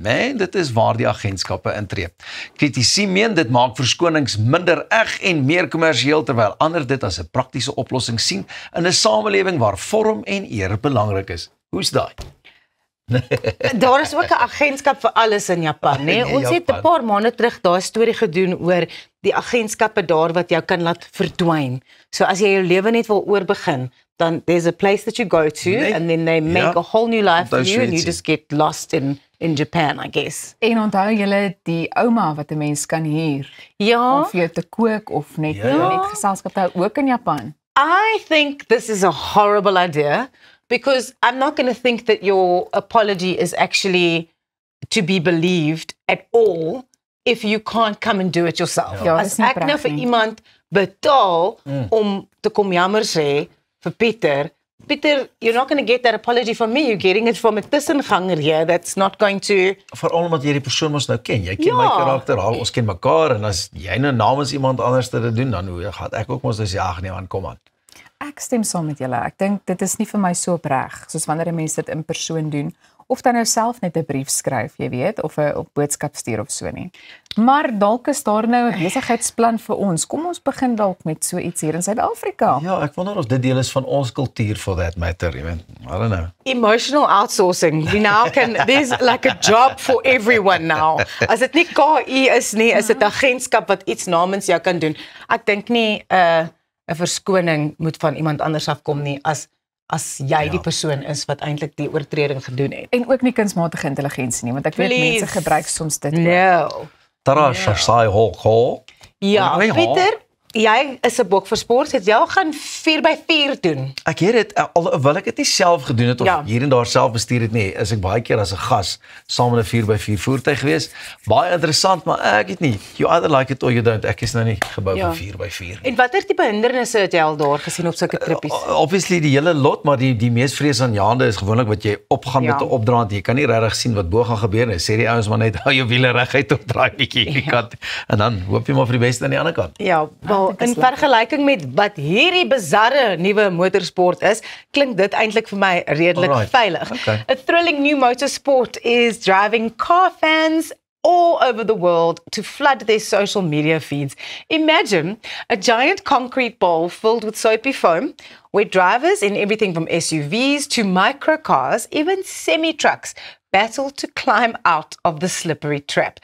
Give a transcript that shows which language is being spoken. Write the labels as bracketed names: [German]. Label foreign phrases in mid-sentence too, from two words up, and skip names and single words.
[Afrikaans] Nee, dit is waar die agentskappe intree. Kritici meen dit maak verskonings minder eg en meer kommersieel, terwyl ander dit as 'n praktiese oplossing sien in 'n samelewing waar vorm en eer belangrik is. Hoe's daai? Daar is ook 'n agentskap vir alles in Japan, né? Ons het 'n paar maande terug daai storie gedoen oor die agentskappe daar wat jou kan laat verdwyn. So as jy jou lewe net wil oorbegin, dan [English] there's a place that you go to and then they make a whole new life for you and you just get lost in Japan, I guess. [Afrikaans] En onthou julle die ouma wat 'n mens kan huur. Ja. Om vir jou te kook of net geselskap te hou ook in Japan. [English] I think this is a horrible idea. Because I'm not going to think that your apology is actually to be believed at all if you can't come and do it yourself. [Afrikaans] Ja, as ek nou vir iemand betaal om te kom jammer sê vir Pieter, [English] you're not going to get that apology from me. You're getting it from a tussenganger here that's not going to... [Afrikaans] Veral omdat jy die persoon mos nou ken. Jy ken my karakter, ons ken mekaar, en as jy nou namens iemand anders dit doen, dan gaan ek ook mos sê, ag nee man, kom aan. Ek stem saam met julle. Ek dink dit is nie vir my so opreg soos wanneer 'n mens dit in persoon doen of dan nou self net 'n brief skryf, jy weet, of 'n boodskap stuur of so nie. Maar dalk is daar nou 'n besigheidsplan vir ons. Kom ons begin dalk met so iets hier in Suid-Afrika. Ja, ek wonder of dit deel is van ons kultuur [English] for that matter, [Afrikaans] jy weet. [English] I don't know. Emotional outsourcing. We now can, there's like a job for everyone now. [Afrikaans] As dit nie KI is nie, is dit 'n agentskap wat iets namens jou kan doen. Ek dink nie 'n verskoning moet van iemand anders afkom nie as jy die persoon is wat eintlik die oortreding gedoen het. En ook nie kunsmatige intelligensie nie, want ek weet mense gebruik soms dit. No. Tara Shasai Hawk. Ja, Pieter, jy is 'n bok vir sport, het jy al gaan 4x4 doen? Ek het dit, alhoewel ek dit nie self gedoen het of hier en daar self bestuur het nie, is ek baie keer as 'n gas saam met 'n 4x4 voertuig gewees. Baie interessant, maar ek het nie. [English] You either like it or you don't. [Afrikaans] Ek is nou nie gebou vir 4x4 nie. En watter tipe hindernisse het jy al daar gesien op sulke trippies? Obviously die hele lot, maar die mees vreesaanjaende is gewoonlik wat jy opgaan met 'n opdraand. Jy kan nie regtig sien wat bo gaan gebeur nie. Sê die ouens maar net hou jou wiele reguit op draai bietjie hierdie kant en dan hoop jy maar vir die beste aan die ander kant. Ja, wel in vergelyking met wat hierdie bizarre nuwe motorsport is, klink dit eintlik vir my redelik veilig. Okay. [English] A thrilling new motorsport is driving car fans all over the world to flood their social media feeds. Imagine a giant concrete bowl filled with soapy foam, where drivers in everything from SUVs to microcars, even semi-trucks, battle to climb out of the slippery trap.